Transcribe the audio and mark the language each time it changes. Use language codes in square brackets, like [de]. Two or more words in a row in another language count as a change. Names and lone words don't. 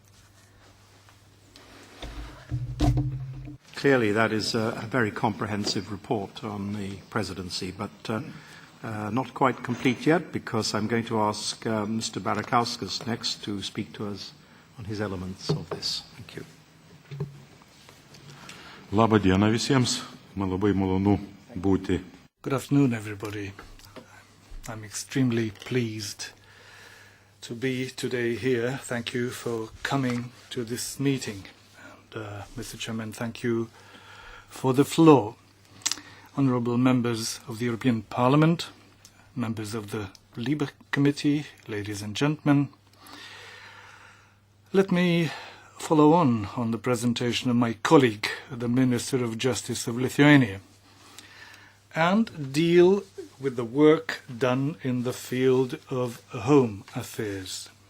[en] Clearly, that is a very comprehensive report on the presidency, but not quite complete yet, because I'm going to ask Mr. Barakauskas next to speak to us on his elements of this. Thank you. [lt] Labą dieną visiems. Man labai malonu būti. [en] Good afternoon, everybody. I'm extremely pleased to be today here. Thank you for coming to this meeting. And, Mr. Chairman, thank you for the floor. Honourable members of the European Parliament, members of the LIBE Committee, ladies and gentlemen, let me follow on the presentation of my colleague, the Minister of Justice of Lithuania, and deal with the work done in the field of home affairs.